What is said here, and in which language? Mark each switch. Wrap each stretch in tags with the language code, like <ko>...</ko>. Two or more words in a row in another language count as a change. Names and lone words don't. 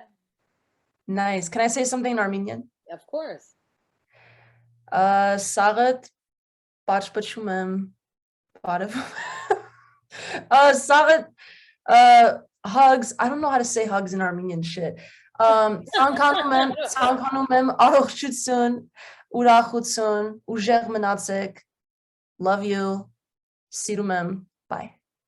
<en>Nice. Can I say something in Armenian? Of course.</en> <hy>Շատ պաչպաչում եմ.</hy> <en>Sagat hugs. I don't know how to say hugs in Armenian shit.</en> <hy>Ցանկանում եմ առողջություն, ուրախություն, ուժեղ մնացեք.</hy> <en>Love you. Sirumem. Bye.</en>